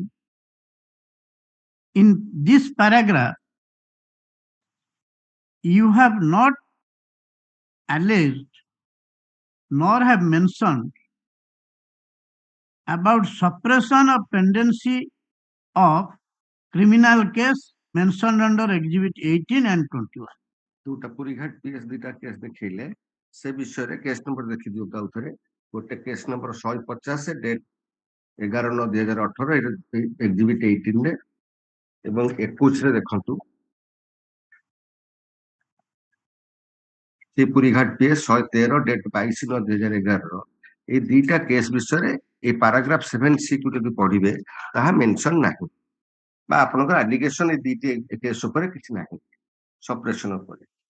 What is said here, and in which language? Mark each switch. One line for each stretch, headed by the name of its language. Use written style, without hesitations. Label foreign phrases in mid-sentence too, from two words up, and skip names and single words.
English: In this paragraph, you have not alleged nor have mentioned about suppression of pendency of criminal case mentioned under Exhibit 18 and 21.
Odia: ଯୋଉଟା ପୁରୀଘାଟ ପିଏସ୍ ଦିଟା କେସ୍ ଦେଖେଇଲେ ସେ ବିଷୟରେ
English: case number
Odia: ଦେଖିଦିଅନ୍ତୁ ଆଉ ଥରେ। ଗୋଟେ
English: case number 150 date 11/9/2018 exhibit 18
Odia: ରେ ଏବଂ 21 ରେ ଦେଖନ୍ତୁ ସେ ପୁରୀଘାଟ
English: PS 113 date 22/9/2011
Odia: ଏଇ ଦିଟା କେସ୍ ବିଷୟରେ ଏଇ ପାରାଗ୍ରାଫ 7C କୁ ଯଦି ପଢିବେ ତାହା ମେନସନ ନାହିଁ ବା ଆପଣଙ୍କର ଆଲିଗେସନ ଏଇ ଦିଟି କେସ୍ ଉପରେ କିଛି ନାହିଁ ସପ୍ରେସନ ଉପରେ।